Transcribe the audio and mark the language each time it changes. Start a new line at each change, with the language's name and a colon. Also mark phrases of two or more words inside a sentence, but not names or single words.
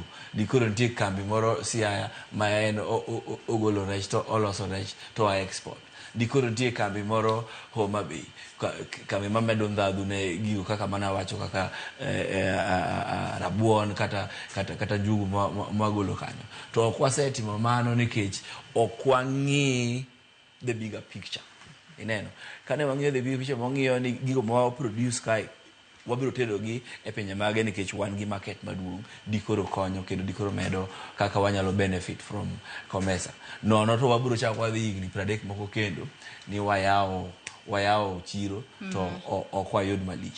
Luo (Kenya and Tanzania): Dikoro nitiere kambi moro Siaya ma en ogolo rech to oloso rech to wa export. Dikoro nitiere kambi moro Homa Bay, kambi mamedo ndhadhu ne gigo kaka mana wacho kaka rabuon kata njugu magolo kanyo. To ok wasetimo mano nikech ok wang'i
English: the bigger picture.
Luo (Kenya and Tanzania): Ineno, kane wang'iyo
English: the bigger picture,
Luo (Kenya and Tanzania): wang'iyo ni gigo ma produce kai wabiro tedo gi e pinje mage nikech wan gi market maduong'. Dikoro konyo kendo dikoro medo kaka wanyalo
English: benefit from COMESA.
Luo (Kenya and Tanzania): Nono to wabiro chako wadhi higni 30 moko kendo ni wayawo chiro to ok wayud malich.